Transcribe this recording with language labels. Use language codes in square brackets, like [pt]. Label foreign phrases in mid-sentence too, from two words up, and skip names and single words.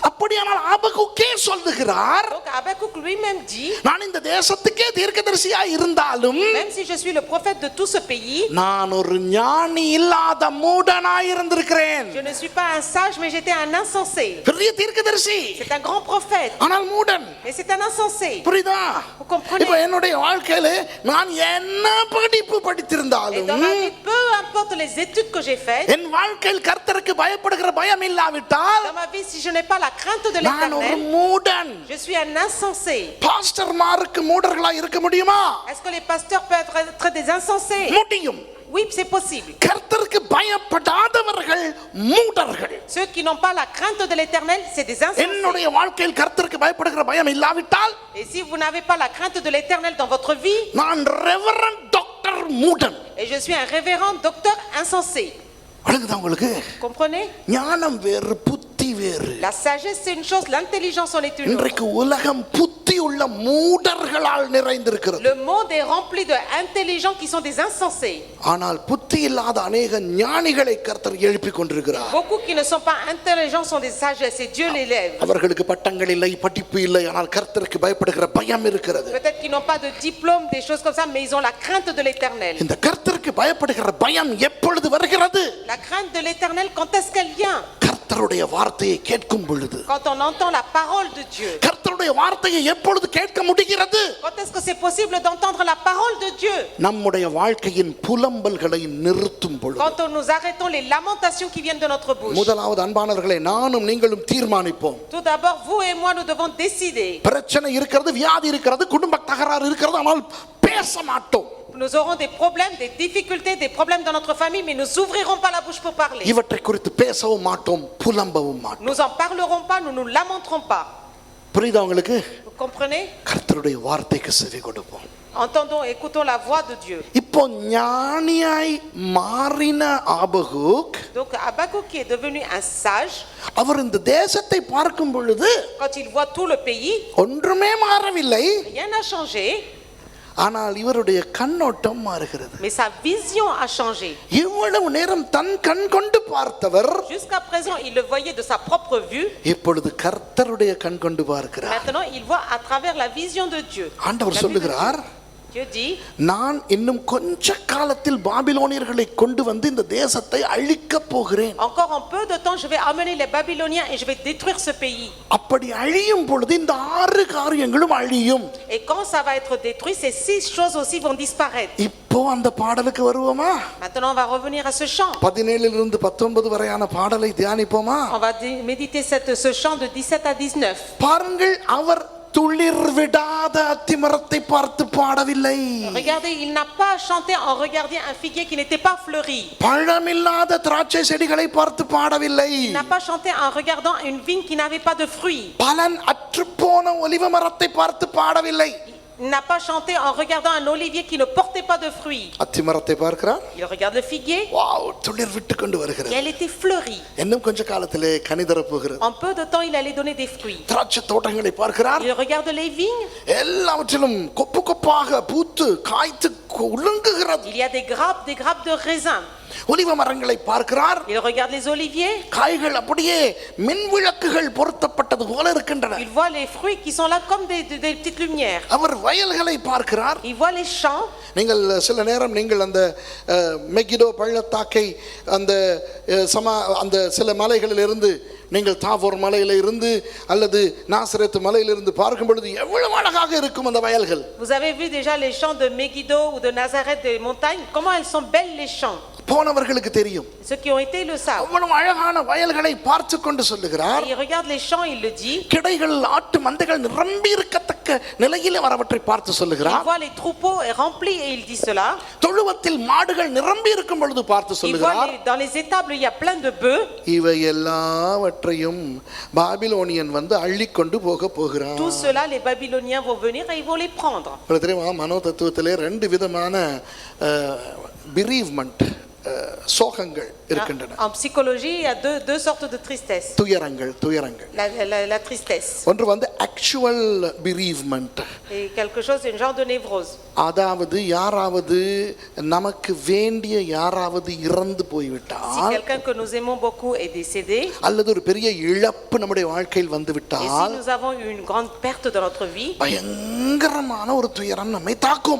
[ta] அப்படியானால் ஆபகுக்கே சொல்லுகிறார், [fr] Donc Habakkuk lui-même dit, [ta] நான் இந்த தேசத்துக்கே தீர்க்கதரிசியா இருந்தாலும், [fr] même si je suis le prophète de tout ce pays, [ta] நான் ஒரு ஞானி இல்லாத மூடனாய் இருந்திருக்கிறேன். [fr] je ne suis pas un sage mais j'étais un insensé. [ta] பெரிய தீர்க்கதரிசி, [fr] C'est un grand prophète, [ta] ஆனால் மூடன். [fr] mais c'est un insensé. [ta] புரியுதா? [fr] Vous comprenez? [ta] இப்போ என்னுடைய வாழ்க்கையில நான் என்ன படிப்பு [fr] Et [ta] படித்திருந்தாலும், [fr] dans ma vie, peu importe les études que j'ai faites, [ta] என் வாழ்க்கையில் கர்த்தருக்கு பயப்படுகிற பயம் இல்லாவிட்டால் [fr] dans ma vie, si je n'ai pas la crainte de [ta] நான் ஒரு [fr] l'Éternel, [ta] மூடன். [fr] je suis un insensé. [ta] பாஸ்டர்மாருக்கு மூடர்களா இருக்க முடியுமா? [fr] Est-ce que les pasteurs peuvent être des insensés? [ta] முடியும். [fr] Oui, c'est possible. [ta] கர்த்தருக்கு பயப்படாதவர்கள் மூடர்கள். [fr] Ceux qui n'ont pas la crainte de l'Éternel, c'est des insensés. [ta] என்னுடைய வாழ்க்கையில் கர்த்தருக்கு பயப்படுகிற பயம் இல்லாவிட்டால் [fr] Et si vous n'avez pas la crainte de l'Éternel dans votre vie, [ta] நான் [en] Reverend Doctor [ta] மூடன். [fr] et je suis un révérend docteur insensé. [ta] வழங்குதா உங்களுக்கு? [fr] Comprenez? [ta] ஞானம் வேறு, புத்தி வேறு. [fr] La sagesse c'est une chose, l'intelligence en est une autre. [ta] இன்றைக்கு உலகம் புத்தி உள்ள மூடர்களால் நிறைந்திருக்கிறது. [fr] Le monde est rempli d'intelligents qui sont des insensés. [ta] ஆனால் புத்தி இல்லாத அநேக ஞானிகளை கர்த்தர் எழுப்பி கொண்டிருக்கிறார். [fr] Beaucoup qui ne sont pas intelligents sont des sagesses et Dieu les lève. [ta] அவர்களுக்கு பட்டங்கள் இல்லை, படிப்பு இல்லை, ஆனால் கர்த்தருக்கு பயப்படுகிற பயம் இருக்கிறது. [fr] Peut-être qu'ils n'ont pas de diplôme, des choses comme ça, mais ils ont la crainte de l'Éternel. [ta] இந்த கர்த்தருக்கு பயப்படுகிற பயம் எப்பொழுது வருகிறது? [fr] La crainte de l'Éternel, quand est-ce qu'elle vient? [ta] கர்த்தருடைய வார்த்தையை கேட்கும் பொழுது. [fr] Quand on entend la parole de Dieu. [ta] கர்த்தருடைய வார்த்தையை எப்பொழுது கேட்க முடிகிறது? [fr] Quand est-ce que c'est possible d'entendre la parole de Dieu? [ta] நம்முடைய வாழ்க்கையின் புலம்பல்களை நிறுத்தும் பொழுது. [fr] Quand nous arrêtons les lamentations qui viennent de notre bouche. [ta] முதலாவது அன்பானவர்களே, நானும் நீங்களும் தீர்மானிப்போம். [fr] Tout d'abord, vous et moi, nous devons décider. [ta] பிரச்சனை இருக்கிறது, வியாதி இருக்கிறது, குடும்ப தகராறு இருக்கிறது, ஆனால் பேச மாட்டோம். [fr] Nous aurons des problèmes, des difficultés, des problèmes dans notre famille, mais nous n'ouvrirons pas la bouche pour parler. [ta] இவற்றை குறித்து பேசவும் மாட்டோம், புலம்பவும் மாட்டோம். [fr] Nous en parlerons pas, nous nous lamenterons pas. [ta] புரியுதா உங்களுக்கு? [fr] Vous comprenez? [ta] கர்த்தருடைய வார்த்தைக்கு செவி கொடுப்போம். [fr] Entendons, écoutons la voix de Dieu. [ta] இப்போ ஞானியாய் மாறின ஆபகுக், [fr] Donc Habakkuk qui est devenu un sage, [ta] அவர் இந்த தேசத்தை பார்க்கும் பொழுது [fr] quand il voit tout le pays, [ta] ஒன்றுமே மாறவில்லை, [fr] rien n'a changé, [ta] ஆனால் இவருடைய கண்ணோட்டம் மாறுகிறது. [fr] mais sa vision a changé. [ta] இவ்வளவு நேரம் தன் கண் கொண்டு பார்த்தவர் [fr] Jusqu'à présent, il le voyait de sa propre vue. [ta] இப்பொழுது கர்த்தருடைய கண் கொண்டு பார்க்கிறார். [fr] Maintenant, il voit à travers la vision de Dieu. [ta] ஆண்டவர் [fr] La vue de [ta] சொல்லுகிறார், [fr] Dieu dit, [ta] நான் இன்னும் கொஞ்ச காலத்தில் பாபிலோனியர்களை கொண்டு வந்து இந்த தேசத்தை அழிக்க போகிறேன். [fr] encore en peu de temps, je vais amener les Babyloniens et je vais détruire ce pays. [ta] அப்படி அழியும் பொழுது இந்த 6 காரியங்களும் அழியும். [fr] Et quand ça va être détruit, ces 6 choses aussi vont disparaître. [ta] இப்போ அந்த பாடலுக்கு வருவோமா? [fr] Maintenant, on va revenir à ce chant. [ta] 17 இருந்து 19 வரையான பாடலை தியானிப்போமா? [fr] On va méditer ce chant de 17 à 19. [ta] பாருங்கள், அவர் துளிர் விடாத அத்திமரத்தை பார்த்து பாடவில்லை. [fr] Regardez, il n'a pas chanté en regardant un figuier qui n'était pas fleuri. [ta] பழமில்லாத திராட்சை செடிகளை பார்த்து பாடவில்லை. [fr] Il n'a pas chanté en regardant une vigne qui n'avait pas de fruits. [ta] பலன் அற்றுப்போன ஒலிவ மரத்தை பார்த்து பாடவில்லை. [fr] Il n'a pas chanté en regardant un olivier qui ne portait pas de fruits. [ta] அத்திமரத்தை பார்க்கிறார். [fr] Il regarde le figuier. [ta] வாவ், துளிர் விட்டு கொண்டு வருகிறது. [fr] Et elle était fleurie. [ta] இன்னும் கொஞ்ச காலத்திலே கனி தரப் போகிறது. [fr] En peu de temps, il allait donner des fruits. [ta] திராட்சை தோட்டங்களை பார்க்கிறார். [fr] Il regarde les vignes. [ta] எல்லாவற்றிலும் கொப்பு கொப்பாக பூத்து காய்த்து உலங்குகிறது. [fr] Il y a des grappes de raisin. [ta] ஒலிவ மரங்களை பார்க்கிறார். [fr] Il regarde les oliviers. [ta] காய்கள் அப்படியே மின் விளக்குகள் பொருத்தப்பட்டது போல இருக்கின்றன. [fr] Il voit les fruits qui sont là comme des petites lumières. [ta] அவர் வயல்களை பார்க்கிறார். [fr] Il voit les champs. [ta] நீங்கள் சில நேரம் நீங்கள் அந்த மெகிடோ பள்ளத்தாக்கை அந்த சில மலைகளில் இருந்து நீங்கள் தாபோர் மலையில இருந்து அல்லது நாசரேத் மலையிலிருந்து பார்க்கும் பொழுது எவ்வளவு அழகாக இருக்கும் அந்த வயல்கள். [fr] Vous avez vu déjà les champs de Megiddo ou de Nazareth des montagnes, comment elles sont belles les champs. [ta] போனவர்களுக்கு தெரியும். [fr] Ceux qui ont été le savent. [ta] அவ்வளவு அழகான வயல்களை பார்த்து கொண்டு சொல்லுகிறார். [fr] Il regarde les champs, il le dit. [ta] கிடைகள் ஆட்டு மந்தைகள் நிரம்பி இருக்கத்தக்க நிலையிலே வரவற்றை பார்த்து சொல்லுகிறார். [fr] Il voit les troupeaux remplis et il dit cela. [ta] தொழுவத்தில் மாடுகள் நிரம்பி இருக்கும் பொழுது பார்த்து சொல்லுகிறார். [fr] Il voit dans les étables il y a plein de bœufs. [ta] இவை எல்லாவற்றையும் பாபிலோனியன் வந்து அள்ளி கொண்டு போகிறான். [fr] Tout cela les Babyloniens vont venir et ils vont les prendre. [ta] தெரியுமா, மனோ தத்துவத்திலே 2 விதமான bereavement சோகங்கள் இருக்கின்றன. [fr] En psychologie, il y a deux sortes de tristesse. [ta] துயரங்கள். [fr] La tristesse. [ta] ஒன்று வந்து [en] actual bereavement. [fr] Et quelque chose, un genre de névrose. [ta] அதாவது யாராவது நமக்கு வேண்டிய யாராவது இறந்து போய்விட்டால், [fr] Si quelqu'un que nous aimons beaucoup est décédé, [ta] அல்லது ஒரு பெரிய இழப்பு நம்முடைய வாழ்க்கையில் வந்து [fr] et [ta] விட்டால், [fr] si nous avons eu une grande perte dans notre vie, [ta] பயங்கரமான ஒரு துயரம் நம்மை தாக்கும்.